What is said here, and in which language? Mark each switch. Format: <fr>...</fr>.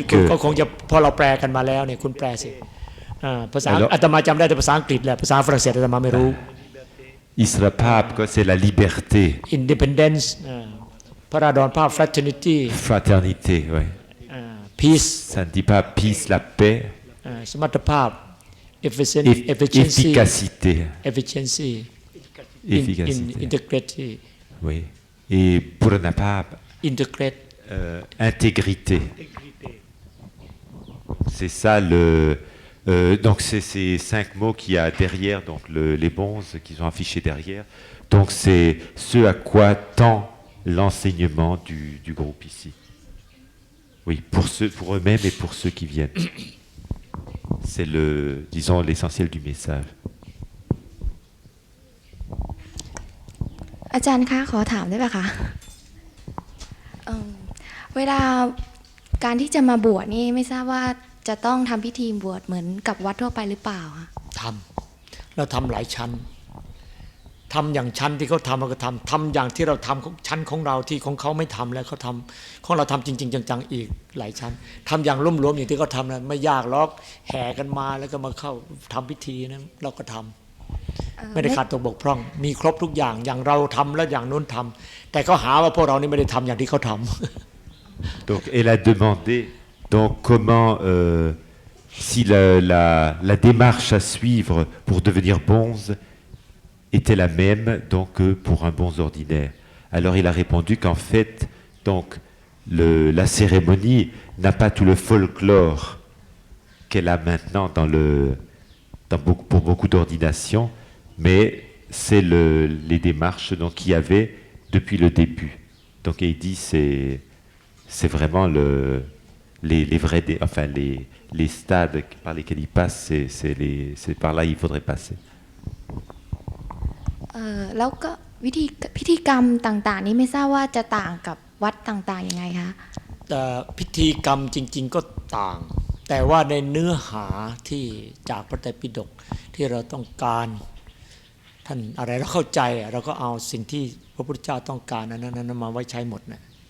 <th>ก็คงจะพอเราแปลกันมาแล้วเนี่ยคุณแปลสิภาษาอาตมาจำได้แต่ภาษาอังกฤษแหละภาษาฝรั่งเศสอาตมาไม่รู้</th> <fr>Isra Pape, c'est la liberté.</fr> <en>Independence, พระราดรภาพ fraternity.</en> <fr>Fraternité, oui.</fr> <en>Peace.</en> <fr>Ça ne dit pas peace, la paix.</fr> <en>สมรรถภาพ efficiency.</en> <fr>Efficacité.</fr> <en>Integrity.</en> <fr>Oui. Et Purana Pape.</fr> <en>Integrate.</en> <fr>Intégrité. C'est ça donc c'est ces 5 mots qu'il y a derrière, donc les bonzes qu'ils ont affichés derrière. Donc c'est ce à quoi tend l'enseignement du groupe ici. Oui, pour eux-mêmes et pour ceux qui viennent. C'est disons, l'essentiel du message.</fr> <th>อาจารย์คะขอถามได้ป่ะคะเวลาการที่จะมาบวชนี่ไม่ทราบว่าจะต้องทำพิธีบวชเหมือนกับวัดทั่วไปหรือเปล่าคะ เราทำหลายชั้นทำอย่างชั้นที่เขาทำเราก็ทำอย่างที่เราทำชั้นของเราที่ของเขาไม่ทำแล้วเขาทำของเราทำจริงๆจังๆอีกหลายชั้นทำอย่างร่วมๆอย่างที่เขาทำนะไม่ยากหรอกแห่กันมาแล้วก็มาเข้าทำพิธีนะเราก็ทำไม่ได้ขาดตกบกพร่องมีครบทุกอย่างอย่างเราทำแล้วอย่างนู้นทำแต่เขาหาว่าพวกเรานี่ไม่ได้ทำอย่างที่เขาทำ</th> <fr>Donc elle a demandé donc comment si la démarche à suivre pour devenir bonze était la même donc que pour un bonze ordinaire. Alors il a répondu qu'en fait donc la cérémonie n'a pas tout le folklore qu'elle a maintenant pour beaucoup d'ordinations, mais c'est les démarches donc qu'il y avait depuis le début. Donc il dit c'est vraiment les vrais enfin les stades par lesquels il passe, c'est par là il faudrait passer.</fr> <th>แล้วก็พิธีกรรมต่างๆนี้ไม่ทราบว่าจะต่างกับวัดต่างๆยังไงคะ พิธีกรรมจริงๆก็ต่างแต่ว่าในเนื้อหาที่จากพระไตรปิฎกที่เราต้องการท่านอะไรเราเข้าใจเราก็เอาสิ่งที่พระพุทธเจ้าต้องการนั้นมาไว้ใช้หมดนะ</th>